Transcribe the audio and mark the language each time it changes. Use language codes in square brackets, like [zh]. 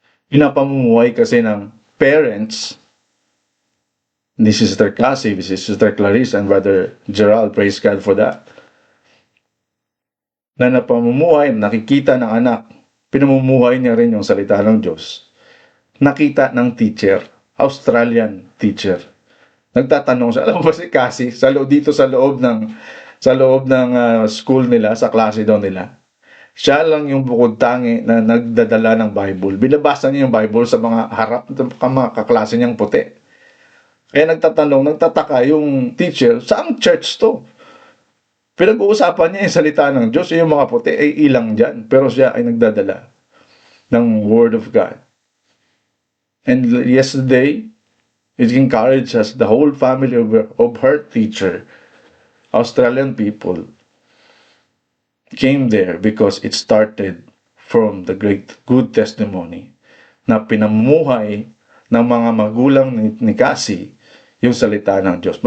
[tl] Pinapamumuhay kasi ng parents ni Sister Cassie, Sister Clarice, and Brother Gerald, [en] praise God for that, [tl] na napamumuhay, nakikita ng anak, pinamumuhay niya rin yung salita ng Diyos. Nakita ng teacher, Australian teacher. Nagtatanong siya, alam mo ba si Cassie, dito sa loob ng school nila, sa klase daw nila, siya lang yung bukod tangi na nagdadala ng Bible. Binabasa niya yung Bible sa mga mga kaklase niyang puti. Kaya nagtataka yung teacher, saang church to? Pinag-uusapan niya yung salita ng Diyos, yung mga puti ay ilang dyan. Pero siya ay nagdadala ng Word of God. [en] And yesterday, it encouraged us, the whole family of her teacher, Australian people, came there because it started from the great good testimony [tl] na pinamuhay ng mga magulang ni Cassie yung salita ng Diyos.